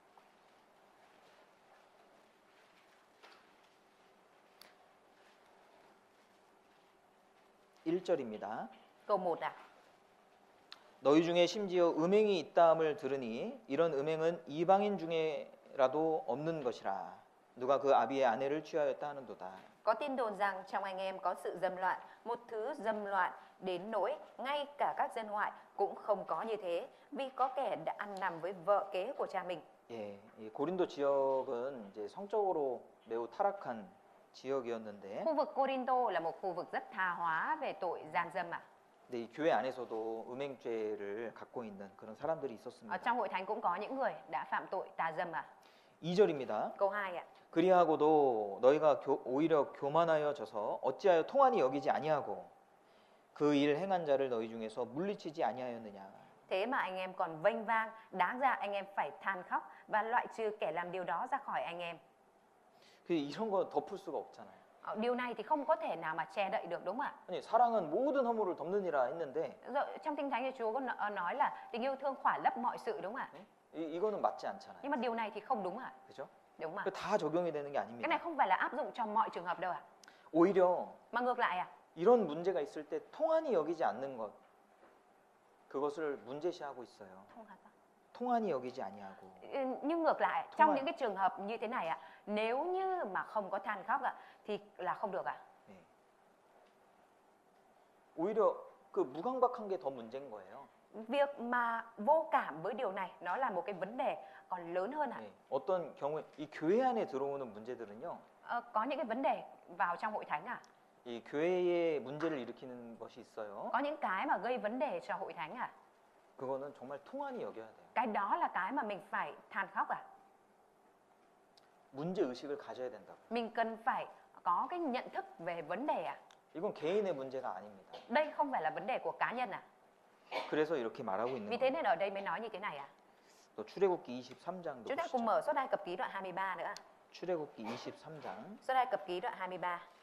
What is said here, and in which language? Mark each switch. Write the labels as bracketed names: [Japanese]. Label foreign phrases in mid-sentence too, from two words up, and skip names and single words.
[Korean] 1절입니다. [Vietnamese] Câu 1 [Korean] 너희 중에 심지어 음행이 있다함을 들으니 이런 음행은 이방인 중에라도 없는 것이라. 누가 그 아비의 아내를 취하였다 하는도다. [Vietnamese] Có tin đồn rằng trong anh em có sự dâm loạn, một thứ dâm loạn đến nỗi ngay cả các dân ngoại cũng không có như thế, vì có kẻ đã ăn nằm với vợ kế của cha mình. [Korean] 예, 이 고린도 지역은 이제 성적으로 매우 타락한 지역이었는데, [Vietnamese] Khu vực Cô-rinh-tô là một khu vực rất tha hóa về tội gian dâm [Korean] 근데 이 교회 안에서도 음행죄를 갖고 있는 그런 사람들이 [Vietnamese] Ở [Korean] 있었습니다. [Vietnamese] trong hội thánh cũng có những người đã phạm tội tà dâm [Korean] 2절입니다. [Vietnamese] Câu 2 [Korean] 그리하고도 너희가 오히려 교만하여져서 어찌하여 통한이 여기지 아니하고 그 일 행한 자를 너희 중에서 물리치지 아니하였느냐. [Vietnamese] Thế mà anh em còn vênh vang, đáng ra anh em phải than khóc và loại trừ kẻ làm điều đó ra khỏi anh em. [Korean] 그 이런 거 덮을 수가 없잖아요. [Vietnamese] Điều này thì không có thể nào mà che đậy được đúng không ạ? [Korean] 아니 사랑은 모든 허물을 덮느니라 했는데 [Vietnamese] Rồi, trong Kinh Thánh thì Chúa có nói là tình yêu thương khỏa lấp mọi sự đúng không ạ? [Korean] 이거는 맞지 않잖아요. [Vietnamese] Nhưng mà điều này thì không đúng ạ? [Korean] 그죠? [Vietnamese] Đúng ạ? [Korean] 다 적용이 되는 게 [Vietnamese] Cái [Korean] 아닙니다. [Vietnamese] này không phải là áp dụng cho mọi trường hợp đâu ạ? [Korean] 오히려 [Vietnamese] Mà ngược lại [Korean] 이런 문제가 있을 때 통한이 여기지 않는 것, 그것을 문제시하고 있어요. 통한이 여기지 아니하고. [Vietnamese] Nhưng ngược lại, trong những cái trường hợp như thế này nếu như mà không có than khóc thì là không được [Korean] 네. 오히려 그 무강박한 게 더 문제인 거예요. [Vietnamese] Việc mà vô cảm với điều này nó là một cái vấn đề còn lớn hơn [Korean] 네. 어떤 경우에 이 교회 안에 들어오는 문제들은요. [Vietnamese] Có những cái vấn đề vào trong hội thánh [Korean] 이 교회에 문제를 일으키는 것이 있어요. [Vietnamese] Có những cái mà gây vấn đề cho hội thánh [Korean] 그거는 정말 통한이 여겨야 돼요. [Vietnamese] Cái đó là cái mà mình phải than khóc [Korean] 문제 의식을 가져야 된다고. [Vietnamese] Mình cần phải có cái nhận thức về vấn đề [Korean] 이건 개인의 문제가 아닙니다. [Vietnamese] Đây không phải là vấn đề của cá nhân [Korean] 그래서 이렇게 말하고 있는 [Vietnamese] Vì thế [Korean] 거예요. [Vietnamese] nên ở đây mới nói như thế này [Korean] 또 출애굽기 23장도 [Vietnamese] Chúng ta cùng [Korean] 보시죠. [Vietnamese] mở Xuất Ai Cập Ký đoạn 23 nữa [Korean] 출애굽기 23장 [Vietnamese] Xuất Ai Cập Ký đoạn 23